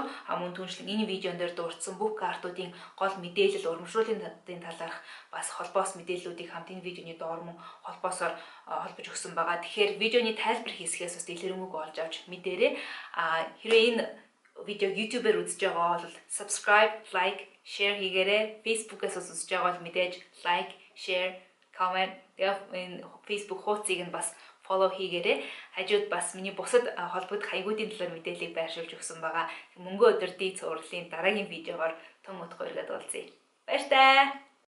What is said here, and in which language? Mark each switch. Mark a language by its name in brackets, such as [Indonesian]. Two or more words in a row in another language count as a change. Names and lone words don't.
[Mongolian] Мөн түншлэн энэ видеон дээр дурдсан бүх картуудын гол мэдээлэл урамшууллын талаарх бас холбоос мэдээллүүдийг хамт энэ видеоны доор мөн холбоосоор холбож өгсөн байгаа. Тэгэхээр видеоны тайлбар хэсгээс бас дэлгэрэнгүй олж авч мэдээрэй. Хэрвээ энэ видеог YouTube-ээр үзэж байгаа бол [English] subscribe, like, share [Mongolian] хийгээрэй. Facebook-аас үзэж байгаа бол мэдээж [English] like, share, comment, [Mongolian] энэ Facebook хуудсыг нь бас follow хийгээрэй. Хажууд бас миний бусад холбогдох хаягуудын талаар мэдээллийг байршуулж өгсөн байгаа. Мөнгө өдөртний цувралын дараагийн видеогоор тун утга өргөд уулзъя. Баяр таа.